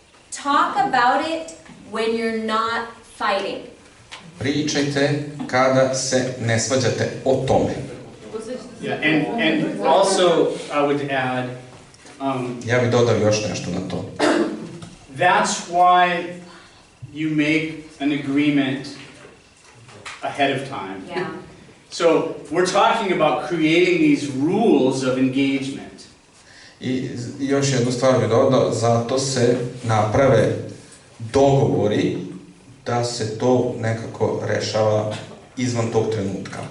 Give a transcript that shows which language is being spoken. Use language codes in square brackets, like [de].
[en] talk about it when you're not fighting. [sr] pričajte kada se ne svađate o tome. [en] Yeah, and also I would add, [sr] Ja bih dodao još nešto na to. [en] that's why you make an agreement ahead of time. Yeah. So we're talking about creating these rules of engagement. [sr] I još jednu stvar bih dodao, zato se naprave dogovori da se to nekako rešava izvan tog trenutka.